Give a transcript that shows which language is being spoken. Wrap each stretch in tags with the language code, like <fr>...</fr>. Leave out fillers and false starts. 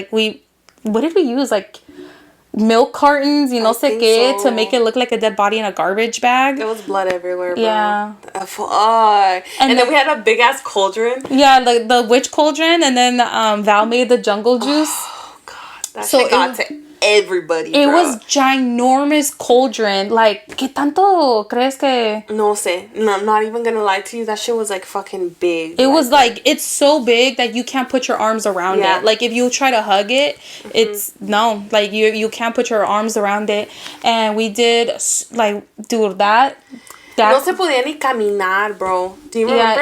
<en>Like what did we use? Like milk cartons, you know, to make it look like a dead body in a garbage bag. There was blood everywhere, bro. Yeah. Fuck. And then we had a big ass cauldron. Yeah, like the witch cauldron, and then Val made the jungle juice. Oh God, that shit got to everybody. It was ginormous cauldron. Like,</en> <es>¿qué tanto crees que? No sé.</es> <en>No, I'm not even gonna lie to you. That shit was like fucking big. It was like it's so big that you can't put your arms around it. Like if you try to hug it, it's no. Like you can't put your arms around it. And we did like dude that.</en> <es>No se podía ni caminar, bro.</es> <en>Do you remember?</en>